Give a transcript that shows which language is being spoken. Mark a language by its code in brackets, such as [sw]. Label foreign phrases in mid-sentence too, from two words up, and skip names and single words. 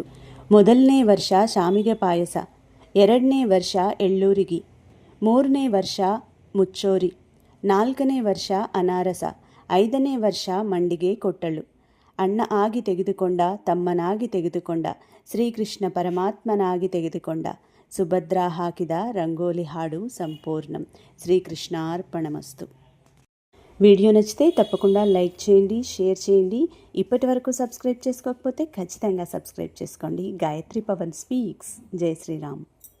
[kn] 1ನೇ ವರ್ಷ ಶಾಮಿಗೆ ಪಾಯಸ, 2ನೇ ವರ್ಷ ಎಳ್ಳೂರಿಗಿ, 3ನೇ ವರ್ಷ ಮುಚ್ಚೋರಿ, 4ನೇ ವರ್ಷ ಅನಾರಸ, 5ನೇ ವರ್ಷ ಮಂಡಿಗೆ ಕೊಟ್ಟಳು. ಅಣ್ಣ ಆಗಿ ತೆಗೆದುಕೊಂಡ, ತಮ್ಮನಾಗಿ ತೆಗೆದುಕೊಂಡ, ಶ್ರೀಕೃಷ್ಣ ಪರಮಾತ್ಮನಾಗಿ ತೆಗೆದುಕೊಂಡ. ಸುಭದ್ರ ಹಾಕಿದ రంగోలి ಹಾಡು సంపూర్ణం. [te] శ్రీకృష్ణార్పణమస్తు. వీడియో నచ్చితే తప్పకుండా లైక్ చేయండి, షేర్ చేయండి. ఇప్పటి వరకు సబ్స్క్రైబ్ చేసుకోకపోతే ఖచ్చితంగా సబ్స్క్రైబ్ చేసుకోండి. గాయత్రి పవన్ స్పీక్స్. జై శ్రీరామ్.